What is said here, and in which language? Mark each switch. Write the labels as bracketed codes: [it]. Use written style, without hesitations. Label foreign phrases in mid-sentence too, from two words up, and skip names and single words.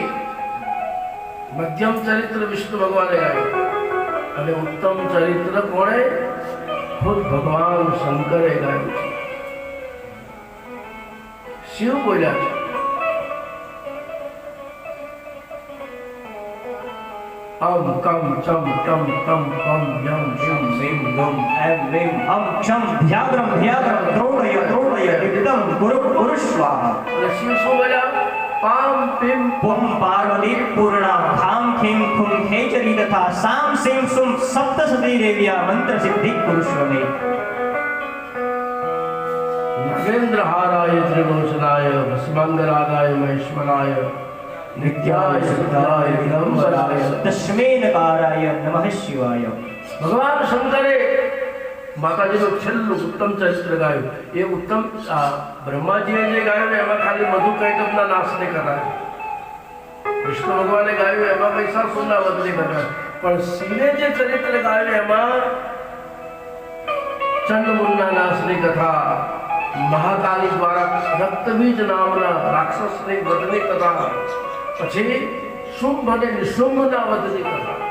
[gu] મધ્યમ ચરિત્ર વિષ્ણુ ભગવાને ગાયું અને ઉત્તમ ચરિત્ર કોણે? ખુદ ભગવાન શંકરે ગાયું છે. શિવ બોલ્યા છે [sa] अम कम चम टम तम पम यम शिव ह्रीं ह्रूं ऐं ह्रीं हं क्षं ध्याग्रं ध्याग्रं द्रोणय द्रोणय नित्यं कुरु कुरु स्वाहा. [gu] અને શિવ શું બોલ્યા? [sa] पाम पीम पुं पार्वती पूर्णा खां खीं खुं खेचरी तथा सां सीं सुं सप्तसती देव्या मंत्र सिद्धि कुरुष्व मे. नागेन्द्रहाराय त्रिलोचनाय भस्मांगरागाय महेश्वराय नित्याय शुद्धाय दिगंबराय तस्मेनकाराय नमः शिवाय. [gu] ભગવાન શંકરે માતાજીનું છેલ્લું ઉત્તમ ચરિત્ર ગાયું. એ ઉત્તમ બ્રહ્માજીએ જે ગાયું ને એમાં ખાલી મધુ કૈટભના નાશને કરાય. વિષ્ણુ ભગવાને ગાયું એમાં મહિષાસુરના વધને કરાય. પણ શિવે જે ચરિત્ર ગાયું એમાં ચંડમુંડના નાશની કથા, મહાકાલી દ્વારા રક્તબીજ નામના રાક્ષસની વધની કથા, પછી શુંભ અને નિશુંભના વધની કથા.